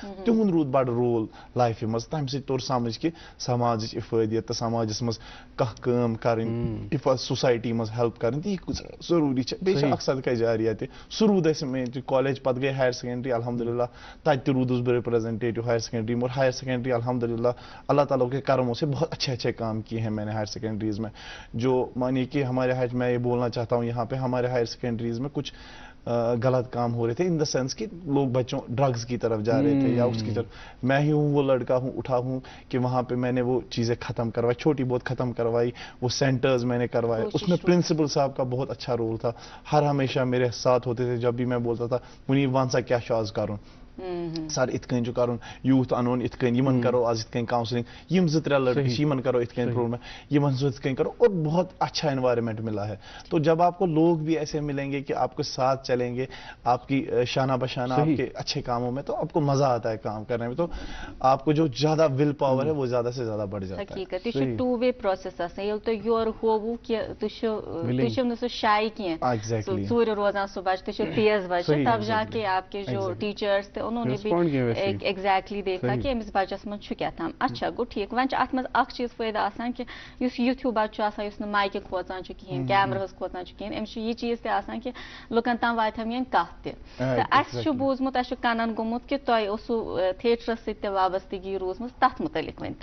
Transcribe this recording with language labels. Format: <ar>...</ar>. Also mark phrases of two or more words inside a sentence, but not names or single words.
<ks>تِہُنٛد روٗد بڑٕ رول لایفہِ منٛز. تمہِ سۭتۍ توٚر سمجھ کہِ سماجٕچ اِفٲدِیت تہٕ سماجس منٛز کانٛہہ کٲم کرٕنۍ, سوسایٹی منٛز ہیلپ کرٕنۍ, تہٕ یہِ کۭژاہ ضروٗری چھِ. بیٚیہِ چھِ اکھ صدقہ جاریہ تہِ, سُہ روٗد اَسہِ</ks> <en>main college.</en> <ks>پتہٕ گٔے</ks> <en>higher secondary,</en> <ks>الحمدللہ تتہِ تہِ روٗدُس بہٕ</ks> <en>representative higher secondary</en> <ks>میں.</ks> <ur>اور</ur> <en>higher secondary</en> <ur>الحمدللہ اللہ تعالیٰ کے کرموں سے بہت اچھے کام کیے ہیں میں نے</ur> <en>higher secondaries</en> <ur>میں. جو مانیے کہ ہمارے میں یہ بولنا چاہتا ہوں یہاں پہ, ہمارے</ur> <en>higher secondaries</en> <ur>میں کچھ غلط کام ہو رہے تھے,</ur> <en>in the sense</en> <ur>کہ لوگ بچوں ڈرگز کی طرف جا رہے تھے یا اس کی طرف. میں ہی ہوں وہ لڑکا اٹھا ہوں کہ وہاں پہ میں نے وہ چیزیں ختم کروائی, چھوٹی بہت ختم کروائی. وہ سینٹرز میں نے کروائے, اس میں پرنسپل صاحب کا بہت اچھا رول تھا. ہمیشہ میرے ساتھ ہوتے تھے جب بھی میں بولتا تھا منیب</ur> <ks>وَن سا کیٛاہ چھُ آز کَرُن, سر ات کن کرن, یوتھ انون ات کن, یمن کرو آج ات کن کاؤنسلنگ, یم 2-3 لڑکے یمن کرو ات کن پروگرام, یمن ات کن کرو.</ks> <ur>اور بہت اچھا انوائرمنٹ ملا ہے. تو جب آپ کو لوگ بھی ایسے ملیں گے کہ آپ کے ساتھ چلیں گے, آپ کی شانہ بشانہ آپ کے اچھے کاموں میں, تو آپ کو مزہ آتا ہے کام کرنے میں. تو آپ کو جو زیادہ</ur> <en>willpower</en> <ur>ہے وہ زیادہ سے زیادہ بڑھ جاتا ہے.</ur> <ks>حقیقت یہ چھُ 2-way process آسان. ییٚلہِ تُہۍ یورٕ ہووُ کہِ تُہۍ چھِو نہٕ سُہ شاے کینٛہہ, ژوٗرِ روزان سُہ بچہِ, تُہۍ چھِو تیز بچہِ,</ks> <ur>تب جا کے آپ کے جو ٹیچرس تھے انہوں نے بھی ایگزیکٹلی دیکھا کہ</ur> <ks>أمِس بچس منٛز چھُ کیٛاہ تام. اچھا گوٚو ٹھیٖک. وۄنۍ چھُ اَتھ منٛز اکھ چیٖز فٲیدٕ آسان کہ یُس یُتھ ہیوٗ بچہِ چھُ آسان یُس نہٕ مایکہِ کھوژان چھُ کِہیٖنۍ, کیمراہس کھوژان چھُ کِہیٖنۍ, أمِس چھُ یہِ چیٖز تہِ آسان کہ لُکن تام واتہِ ہا میٲنۍ کتھ تہِ. تہٕ اَسہِ چھُ بوٗزمُت, اَسہِ چھُ کنن گوٚمُت کہ تۄہہِ اوسوٕ تھیٹرس سۭتۍ تہِ وابستگی روٗزمٕژ, تتھ مُتعلق ؤنِو.</ks>